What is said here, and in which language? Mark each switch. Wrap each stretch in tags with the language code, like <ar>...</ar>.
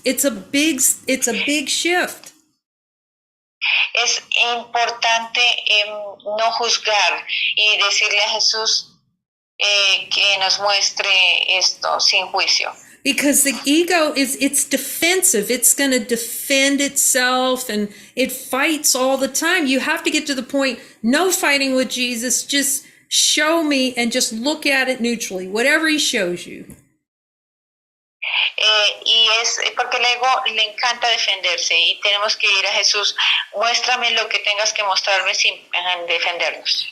<en>It's a big shift.</en> <es>Es importante no juzgar y decirle a Jesús que nos muestre esto sin juicio.</es> <en>Because the ego it's defensive. It's going to defend itself and it fights all the time. You have to get to the point, no fighting with Jesus, just show me and just look at it neutrally, whatever he shows you.</en> <es>Y es porque el ego le encanta defenderse y tenemos que ir a Jesús, muéstrame lo que tengas que mostrarme sin defendernos.</es>